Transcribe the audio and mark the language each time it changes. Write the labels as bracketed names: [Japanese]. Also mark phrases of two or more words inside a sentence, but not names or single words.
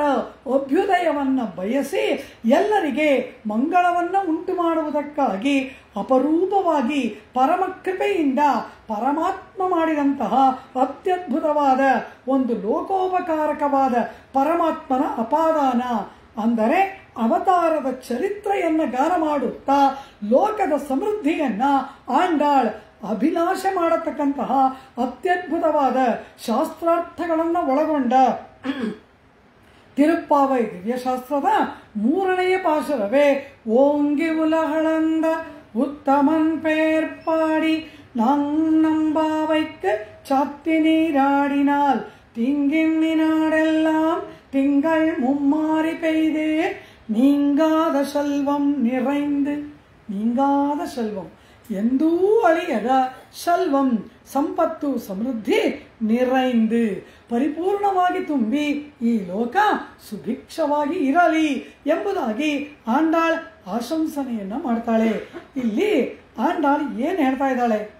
[Kannada] ಅಭ್ಯುದಯವನ್ನ ಬಯಸಿ ಎಲ್ಲರಿಗೆ ಮಂಗಳವನ್ನ ಉಂಟು ಮಾಡುವುದಕ್ಕಾಗಿ ಅಪರೂಪವಾಗಿ ಪರಮ ಕೃಪೆಯಿಂದ ಪರಮಾತ್ಮ ಮಾಡಿದಂತಹ ಅತ್ಯದ್ಭುತವಾದ ಒಂದು ಲೋಕೋಪಕಾರಕವಾದ ಪರಮಾತ್ಮನ ಅಪಾದಾನ ಅಂದರೆ ಅವತಾರದ ಚರಿತ್ರೆಯನ್ನ ಗಾನ ಮಾಡುತ್ತಾ ಲೋಕದ ಸಮೃದ್ಧಿಯನ್ನ ಆಂಡಾಳ್ ಅಭಿಲಾಷೆ ಮಾಡತಕ್ಕಂತಹ ಅತ್ಯದ್ಭುತವಾದ ಶಾಸ್ತ್ರಾರ್ಥಗಳನ್ನು ಒಳಗೊಂಡ ತಿರುಪ್ಪಾವೈ ದಿವ್ಯಶಾಸ್ತ್ರದ 3ನೇ ಪಾಶುರವೇ [Tamil] ஓங்கி உலகளந்த உத்தமன் பெயர் பாடி நம்பாவைக்கு சாத்தி நீராடினால் திங்கின்னி நாடெல்லாம் திங்கள் மும்மாறி பெய்து நீங்காத செல்வம் நிறைந்து, நீங்காத செல்வம் [Kannada] ಎಂದೂ ಅಳಿಯದ ಶಲ್ವಂ ಸಂಪತ್ತು ಸಮೃದ್ಧಿ ನಿರೈಂದು ಪರಿಪೂರ್ಣವಾಗಿ ತುಂಬಿ ಈ ಲೋಕ ಸುಭಿಕ್ಷವಾಗಿ ಇರಲಿ ಎಂಬುದಾಗಿ ಆಂಡಾಳ್ ಆಶಂಸನೆಯನ್ನ ಮಾಡ್ತಾಳೆ. ಇಲ್ಲಿ ಆಂಡಾಳ್ ಏನು ಹೇಳ್ತಾ ಇದ್ದಾಳೆ?